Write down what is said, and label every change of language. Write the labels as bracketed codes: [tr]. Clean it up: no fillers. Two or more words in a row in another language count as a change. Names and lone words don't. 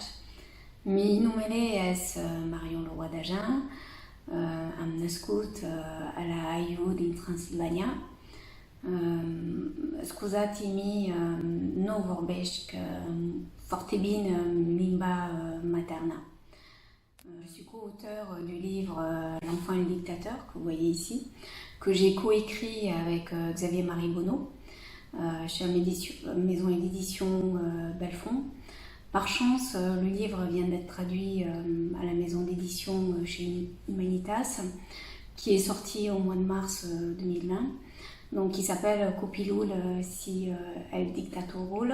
[ro] Mi numele es Marion Leroy d'Agen, am nascut a la AIU din Transilvania. Scusatemi, nu vorbesc foarte bine limba materna. [fr] Je suis co-auteur du livre L'enfant et le dictateur, que vous voyez ici, que j'ai coécrit avec Xavier-Marie Bonneau, chez la maison d'édition Belfond. Par chance, le livre vient d'être traduit à la maison d'édition chez Humanitas, qui est sorti au mois de mars 2020. Donc, il s'appelle Copilul si el dictatorul.